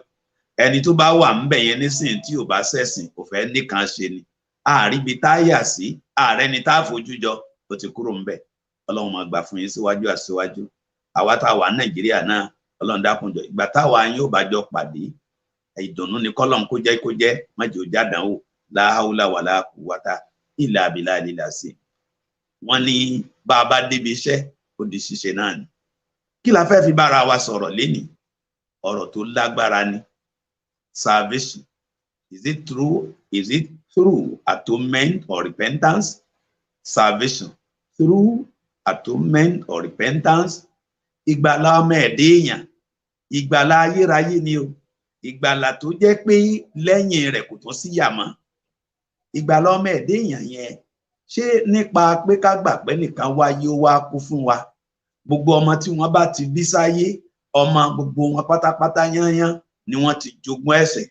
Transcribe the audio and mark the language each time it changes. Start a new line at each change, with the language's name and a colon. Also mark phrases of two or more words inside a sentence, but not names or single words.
Yoruba: Ẹni tó bá wà ńbẹ̀ yẹn nísìnyí tí ò bá ṣẹ̀sìn kò fẹ́ nìkan ṣe ni. Àríbi tá a yà sí, ààrẹ ni tá a fojú jọ, ó ti kúrò ńbẹ̀. Ọlọ́run máa gbà fún yín síwájú àṣíwájú. Àwa tá a wà Nàìjíríà náà, Ọlọ́run dákunjọ ìgbà táwa yín ò bá jọ pàdé. Ìdùnnú ni kọ́lọ́run kó jẹ́ má jẹ́ ó jádánwò.
Arabic: لا حول ولا قوة إلا بالله العظيم.
Yoruba: Wọ́n ní bá a bá débi iṣẹ́ ó di ṣíṣe náà ni. Kí la fẹ́ fi bára wa sọ̀rọ̀ lénìí? Ọ̀rọ̀ tó lágbára ni.
English: Salvation. Is it through atonement or repentance? Salvation through atonement or repentance.
Yoruba: Ìgbàlà ọmọ ẹ̀dẹ́ èèyàn, ìgbàlà ayérayé ni o. Ìgbàlà tó jẹ́ pé lẹ́yìn rẹ̀ kò tún sí yà mọ́. Ìgbàlà ọmọ ẹ̀dẹ́ èèyàn yẹn ṣé nípa pé ká gbà pé nìkan wáyé ó wá kú fún wa. Gbogbo ọmọ tí wọ́n bá ti bí sáyé, ọmọ gbogbo wọn pátápátá yányán ni wọ́n ti jogún ẹ̀ṣẹ̀.